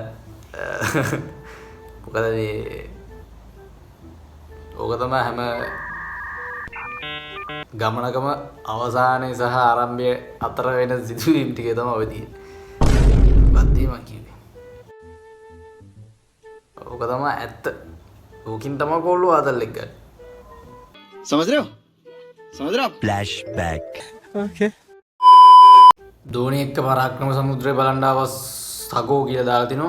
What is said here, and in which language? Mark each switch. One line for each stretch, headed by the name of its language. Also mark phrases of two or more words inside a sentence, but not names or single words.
Sinhala: මොකද මේ ඕක තමයි හැම ගමනකම අවසානයේ සහ ආරම්භය අතර වෙන සිදුවීම් ටික තමයි ඔය තියෙන්නේ. බද්දී මං කිව්වේ. ඕක තමයි ඇත්ත. ඕකින් තමයි කොල්ලෝ ආදල්ලෙක් ගන්න.
Hindi: समझ रहे हो? समझ रहे हो?
English: Flashback. Okay.
Sinhala: ධෝනි එක්ක පරාක්‍රම සමුද්‍රය බලන්න අවස් සගෝ කියලා දාලා තිනවා.